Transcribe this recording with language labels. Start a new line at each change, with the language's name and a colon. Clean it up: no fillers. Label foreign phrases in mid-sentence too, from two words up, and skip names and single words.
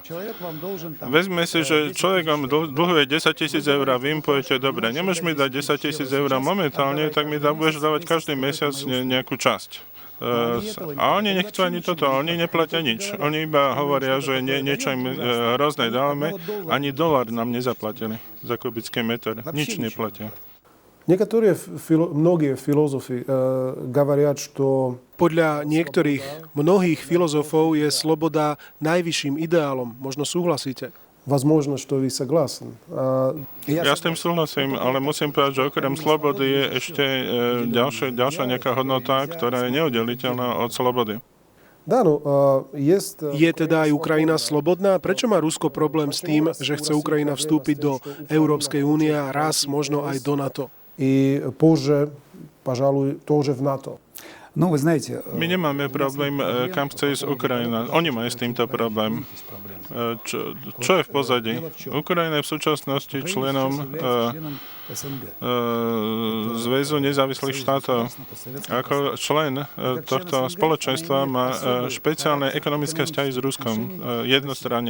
Slovak: Vezme si, že človek vám dlhuje 10 000 eur a vy im poviete, dobre, nemôžeš mi dať 10 000 eur momentálne, tak mi budeš dávať každý mesiac nejakú časť. A oni nechcú ani toto, oni neplatia nič. Oni iba hovoria, že niečo im hrozné dávame, ani $1 nám nezaplatili za kubický meter. Nič neplatia. Mnohí filozofi
Russian: говорят, что
Slovak: podľa mnohých filozofov je sloboda najvyšším ideálom. Možno súhlasíte?
Russian: Возможно, что вы согласны.
Slovak: Ja s tým súhlasím, ale musím povedať, že okrem slobody je ešte ďalšia nejaká hodnota, ktorá je neoddeliteľná od slobody.
Russian: Да, ну, есть...
Slovak: Je teda aj Ukrajina slobodná? Prečo má Rusko problém s tým, že chce Ukrajina vstúpiť do Európskej únie a raz možno aj do NATO?
Russian: И позже, пожалуй, тоже в НАТО. Ну, вы знаете...
Slovak: My nemáme problém, kam chce ísť Ukrajina. Oni majú s týmto problém. Čo je v pozadí? Ukrajina je v súčasnosti členom Zväzu nezávislých štátov. Ako člen tohto spoločenstva má špeciálne ekonomické vzťahy s Ruskom jednostranne.